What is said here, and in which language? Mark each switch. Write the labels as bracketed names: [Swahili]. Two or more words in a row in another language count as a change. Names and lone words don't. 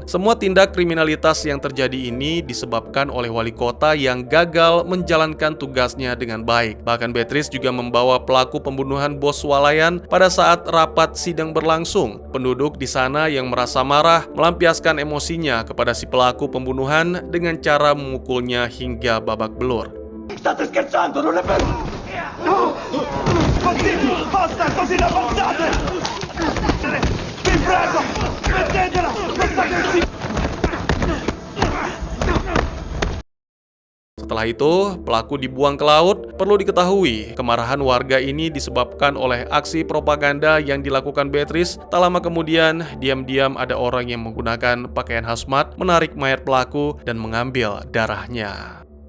[Indonesian] Semua tindak kriminalitas yang terjadi ini disebabkan oleh wali kota yang gagal menjalankan tugasnya dengan baik. Bahkan Beatrice juga membawa pelaku pembunuhan bos swalayan pada saat rapat sidang berlangsung. Penduduk di sana yang merasa marah melampiaskan emosinya kepada si pelaku pembunuhan dengan cara memukulnya hingga babak belur. [Italian] State scherzando, non è vero? No! Così! Basta, così la passate! Vi prego! Smettetela! Questa aggressività! [Indonesian] Setelah itu, pelaku dibuang ke laut. Perlu diketahui, kemarahan warga ini disebabkan oleh aksi propaganda yang dilakukan Beatrice. Tak lama kemudian, diam-diam ada orang yang menggunakan pakaian hazmat menarik mayat pelaku dan mengambil darahnya.